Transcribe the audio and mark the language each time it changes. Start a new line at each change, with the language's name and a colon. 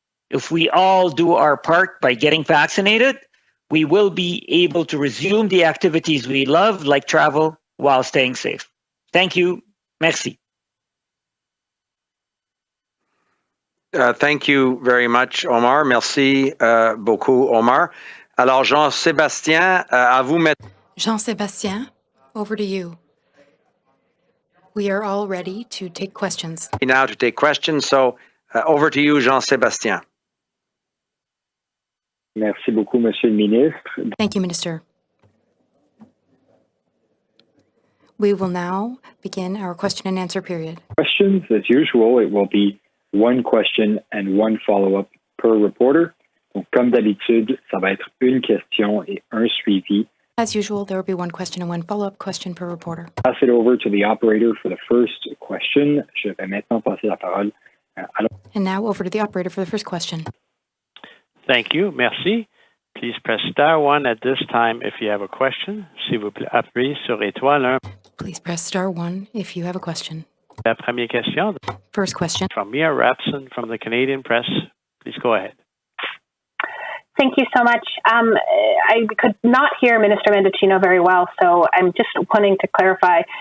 English: If we all do our part by getting vaccinated, we will be able to resume the activities we love, like travel, while staying safe. Thank you. Merci. Thank you very much, Omar.
French: Merci beaucoup, Omar. Alors, Jean-Sébastien, à vous maintenant.
English: Jean-Sébastien, over to you. We are all ready to take questions. Now to take questions, so over to you, Jean-Sébastien.
French: Merci beaucoup, Monsieur le Ministre.
English: Thank you, Minister. We will now begin our question and answer period. Questions, as usual, it will be one question and one follow-up per reporter.
French: Donc, comme d'habitude, ça va être une question et un suivi.
English: As usual, there will be one question and one follow-up question per reporter. Pass it over to the operator for the first question.
French: Je vais maintenant passer la parole à...
English: And now over to the operator for the first question. Thank you. Merci. Please press star 1 at this time if you have a question.
French: S'il vous plaît, appuyez sur étoile 1.
English: Please press star 1 if you have a question.
French: La première question.
English: First question. From Mia Rapson from the Canadian Press. Please go ahead. Thank you so much. I could not hear Minister Mendicino very well, so I'm just wanting to clarify.